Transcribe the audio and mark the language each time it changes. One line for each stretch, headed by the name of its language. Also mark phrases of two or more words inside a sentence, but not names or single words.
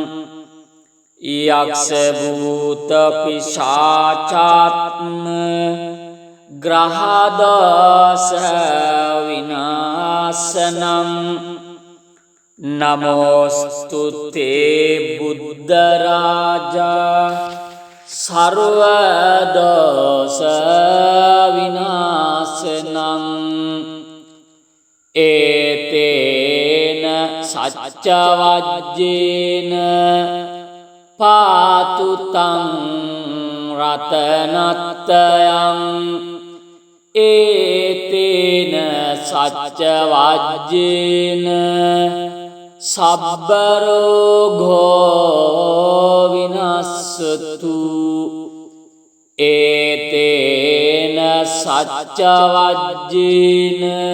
Pali: යක්ෂ භූත පිශාචාත්ම ග්‍රහ දෝෂ විනාශනං නමෝස්තු තේ බුද්ධ රාජා සර්ව දෝෂ විනාශනං ඒතේන සච්ච වජ්ජේන පාතු තං රතනත්තයං ඒතේන සච්ච වජ්ජේන සබ්බ රෝගෝ විනස්සතු ඒතේන සච්ච වජ්ජේන